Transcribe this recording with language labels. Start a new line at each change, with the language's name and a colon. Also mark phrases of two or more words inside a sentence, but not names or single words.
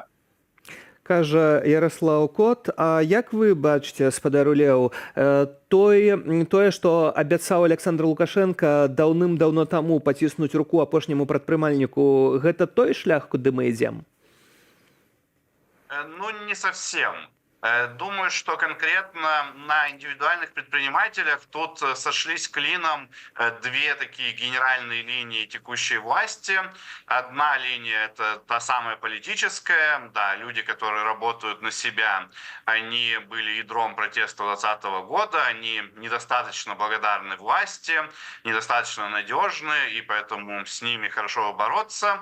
Belarusian: Кажа Ярослаў Кот. А як вы бачыце, спадару Леў, тое, што абяцаў Александр Лукашенко даўным-даўно таму паціснуць руку апошняму прадпрымальніку, гэта той шлях, куды мы ідзем?
Russian: Ну, не совсем. Думаю, что конкретно на индивидуальных предпринимателях тут сошлись клином две такие генеральные линии текущей власти. Одна линия – это та самая политическая. Да, люди, которые работают на себя, они были ядром протеста 2020 года, они недостаточно благодарны власти, недостаточно надежны, и поэтому с ними хорошо бороться.